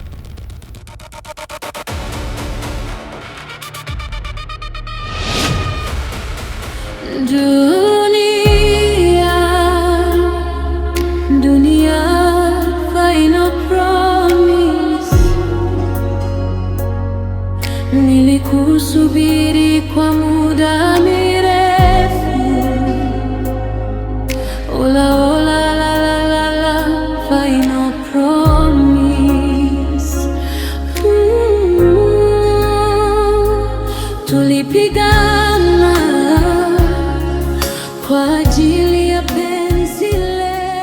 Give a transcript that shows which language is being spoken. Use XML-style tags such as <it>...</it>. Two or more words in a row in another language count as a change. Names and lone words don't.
<en>Dunia, final promise.</en> <sw>Nilikusubiri kwa muda mirefu. Ola ola la la la la,</sw> <en>final promise.</en> <sw>Tulipigana kwa ajili ya penzi le.</sw>